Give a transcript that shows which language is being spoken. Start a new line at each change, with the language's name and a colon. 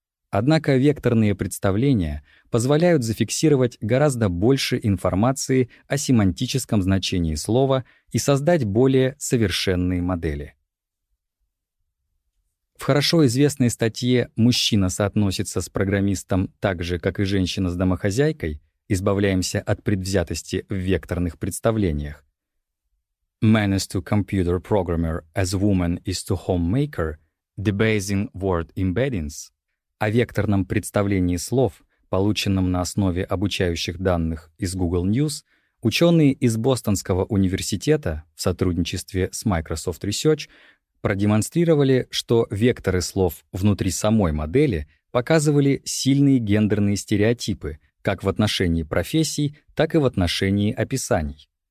Russian: Однако векторные представления позволяют зафиксировать гораздо больше информации о семантическом значении слова и создать более совершенные модели. В хорошо известной статье «Мужчина соотносится с программистом так же, как и женщина с домохозяйкой. Избавляемся от предвзятости в векторных представлениях».
English: «Man is to computer programmer as woman is to homemaker. Debasing word embeddings».
Russian: О векторном представлении слов, полученном на основе обучающих данных из Google News, ученые из Бостонского университета в сотрудничестве с Microsoft Research продемонстрировали, что векторы слов внутри самой модели показывали сильные гендерные стереотипы как в отношении профессий, так и в отношении описаний.